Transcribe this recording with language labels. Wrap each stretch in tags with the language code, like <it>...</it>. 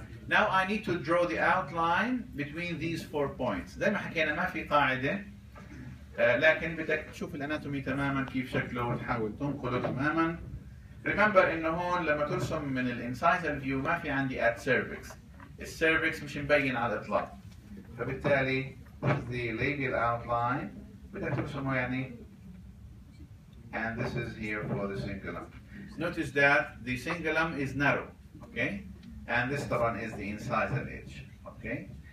<en>Now I need to draw the outline between these 4 points.</en> <ar>زي ما حكينا ما في قاعدة، لكن بدك تشوف الاناتومي تماما كيف شكله وتحاول تنقله تماما. remember انه هون لما ترسم من الانسايزال فيو ما في عندي at cervix. السيرفكس مش مبين على الاطلاق. فبالتالي</ar> <en>the labial outline</en> <ar>بدك ترسمه يعني.</ar> <en>And this is here for the cingulum. Notice that the cingulum is narrow, okay? And this طبعا is the incisal edge, okay?</en>